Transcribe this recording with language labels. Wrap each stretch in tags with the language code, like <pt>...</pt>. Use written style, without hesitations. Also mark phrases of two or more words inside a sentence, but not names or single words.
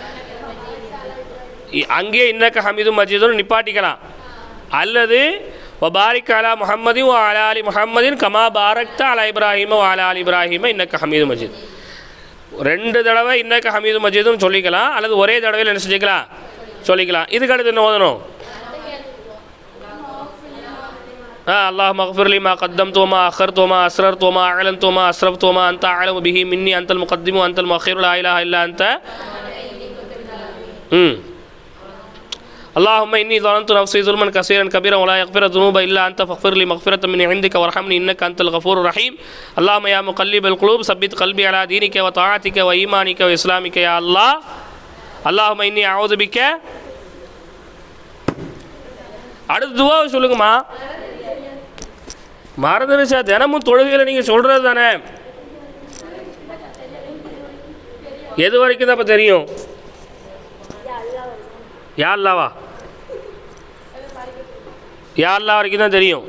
<ta>அங்கே</ta> <ar>إنك حميد</ar> <ta>மஜீதுன்னு நிப்பாட்டிக்கலாம்.</ta> <ar>அல்லது وبارك على محمد وعلى آل محمد كما باركت على إبراهيم وعلى آل إبراهيم إنك حميد مجيد.</ar> <ta>2 தடவை</ta> <ar>إنك حميد</ar> <ta>மஜீதுன்னு சொல்லிக்கலாம், அல்லது ஒரே தடவையில் என்ன செஞ்சுக்கலாம், சொல்லிக்கலாம். இதுக்கு அடுத்து என்ன ஓதணும்?</ta> <ar>اللهم اغفر لي ما قدمت وما أخرت وما أسررت وما أعلنت وما أسرفت وما أنت أعلم به مني أنت المقدم وأنت المؤخر لا إله إلا أنت. اللهم إني ظلمت نفسي ظلما كثيرا كبيرا ولا يغفر الذنوب إلا أنت فاغفر لي مغفرة من عندك وارحمني إنك أنت الغفور الرحيم. اللهم يا مقلب القلوب ثبت قلبي على دينك وطاعتك وإيمانك وإسلامك يا الله. اللهم إني أعوذ بك.</ar> <ta>அடுத்த துவாவை சொல்லுங்கம்மா. மறந்துருச்சா? தினமும் தொழுகையில் நீங்கள் சொல்கிறது தானே. எது வரைக்கும் தான் இப்போ தெரியும்? யா அல்லாவா?</ta> <ar>يا الله</ar> <ta>வரைக்கும் தான் தெரியும்.</ta>